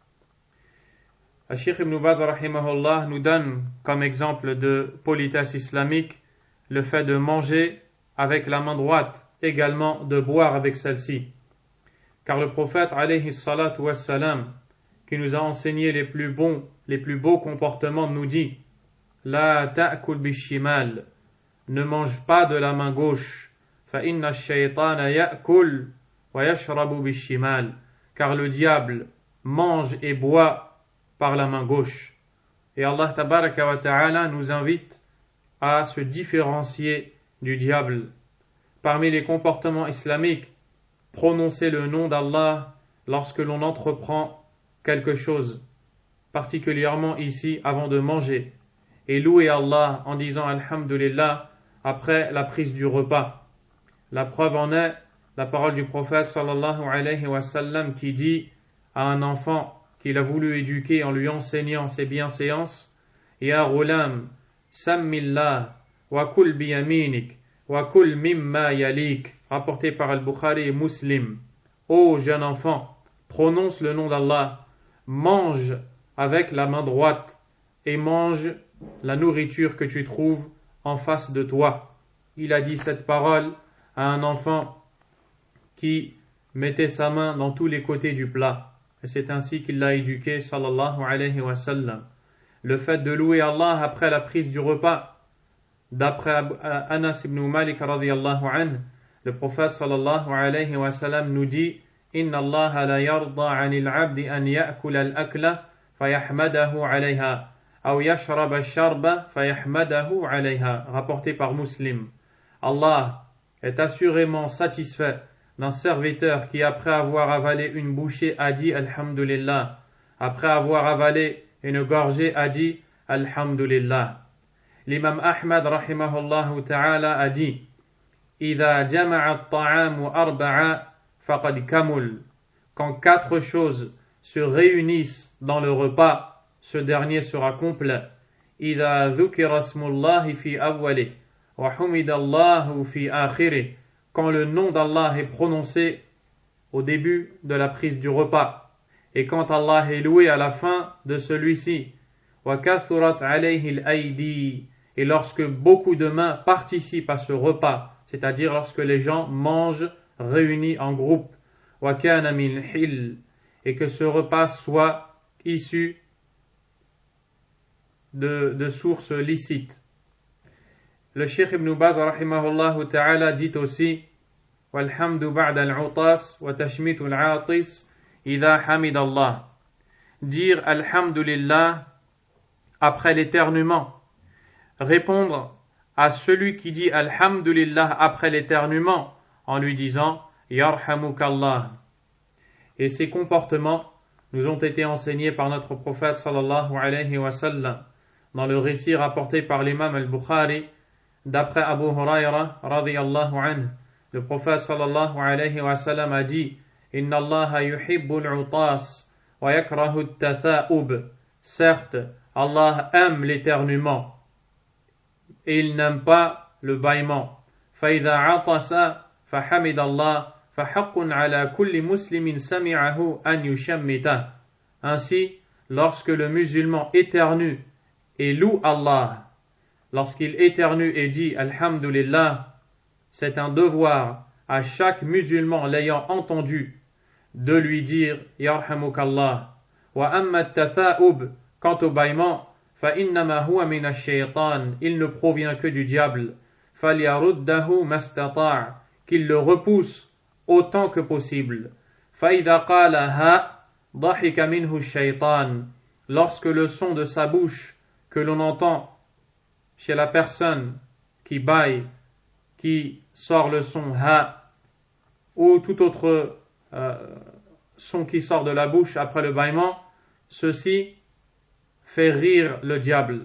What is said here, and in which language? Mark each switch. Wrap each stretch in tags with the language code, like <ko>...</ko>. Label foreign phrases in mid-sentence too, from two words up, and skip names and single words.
<fr>Cheikh Ibn Baz rahimahullah nous donne comme exemple de politesse islamique le fait de manger avec la main droite, également de boire avec celle-ci. Car le prophète</fr> <ar>عليه الصلاة والسلام,</ar> <fr>qui nous a enseigné les plus beaux comportements, nous dit</fr> <ar>لا تأكل بالشمال,</ar> <fr>ne mange pas de la main gauche,</fr> <ar>فإن الشيطان يأكل ويشرب بالشمال,</ar> <fr>car le diable mange et boit par la main gauche. Et</fr> <ar>الله تبارك وتعالى</ar> <fr>nous invite à se différencier du diable. Parmi les comportements islamiques, prononcer le nom d'Allah lorsque l'on entreprend quelque chose, particulièrement ici avant de manger, et louer Allah en disant Alhamdulillah après la prise du repas. La preuve en est la parole du prophète</fr> <ar>صلى الله عليه وسلم</ar> <fr>qui dit à un enfant qu'il a voulu éduquer en lui enseignant ses bienséances,</fr> <ar>يا غلام سم الله وكل بيمينك وكل مما يليك,</ar> <fr>rapporté par Al-Bukhari et Muslim. Ô jeune enfant, prononce le nom d'Allah, mange avec la main droite et mange la nourriture que tu trouves en face de toi. Il a dit cette parole à un enfant qui mettait sa main dans tous les côtés du plat. Et c'est ainsi qu'il l'a éduqué,</fr> <ar>صلى الله عليه وسلم.</ar> <fr>Le fait de louer Allah après la prise du repas, d'après Anas ibn Malik</fr> <ar>رضي الله عنه,</ar> <fr>le prophète</fr> <ar>صلى الله عليه وسلم</ar> <fr>nous dit</fr> <ar>إن الله ليرضى عن العبد أن يأكل الأكلة فيحمده عليها أو يشرب الشربة فيحمده عليها,</ar> <fr>rapporté par Muslim. Allah est assurément satisfait d'un serviteur qui, après avoir avalé une bouchée, a dit Alhamdulillah, après avoir avalé une gorgée, a dit Alhamdulillah.</fr> <ar>L'imam Ahmad رحمه الله تعالى</ar> <fr>a dit</fr> <ar>إذا جمع الطعام أربعا فقد كمل.</ar> <fr>Quand 4 choses se réunissent dans le repas, ce dernier sera complet.</fr> <ar>إذا ذكر اسم الله في أوله وحمد الله في آخره.</ar> <fr>Quand le nom d'Allah est prononcé au début de la prise du repas, et quand Allah est loué à la fin de celui-ci,</fr> <ar>وكثرت عليه الأيدي,</ar> <fr>et lorsque beaucoup de mains participent à ce repas, c'est-à-dire lorsque les gens mangent réunis en groupe,</fr> <ar>وكان من حل,</ar> <fr>et que ce repas soit issu de sources licites.</fr> <ar>Le Cheikh Ibn Baz رحمه الله تعالى</ar> <fr>dit aussi</fr> <ar>والحمد بعد العطاس وتشميت العاطس إذا حمد الله.</ar> <fr>Dire Alhamdulillah après l'éternuement. Répondre à celui qui dit Alhamdulillah après l'éternuement en lui disant Yarhamukallah. Et ces comportements nous ont été enseignés par notre prophète</fr> <ar>صلى الله عليه وسلم</ar> <fr>dans le récit rapporté par l'imam al-Bukhari d'après Abu Huraira</fr> <ar>رضي الله عنه.</ar> <fr>Le prophète</fr> <ar>صلى الله عليه وسلم</ar> <fr>a dit</fr> <ar>إن الله يحب العطاس ويكره التثاؤب.</ar> <fr>Certes, Allah aime l'éternuement et il n'aime pas le bâillement.</fr> <ar>فإذا عطس فحمد الله فحق على كل مسلم سمعه أن يشمته.</ar> <fr>Ainsi, lorsque le musulman éternue et loue Allah, lorsqu'il éternue et dit Alhamdulillah, c'est un devoir à chaque musulman l'ayant entendu de lui dire Yarhamukallah.</fr> <ar>وأما التثاؤب,</ar> <fr>quant au bâillement,</fr> <ar>فإنما هو من الشيطان,</ar> <fr>il ne provient que du diable.</fr> <ar>فليرده ما استطاع',</ar> <fr>qu'il le repousse autant que possible.</fr> <ar>فإذا قال ها ضحك منه الشيطان,</ar> <fr>lorsque le son de sa bouche que l'on entend chez la personne qui bâille, qui sort le son ha, ou tout autre son qui sort de la bouche après le bâillement, ceci fait rire le diable.</fr>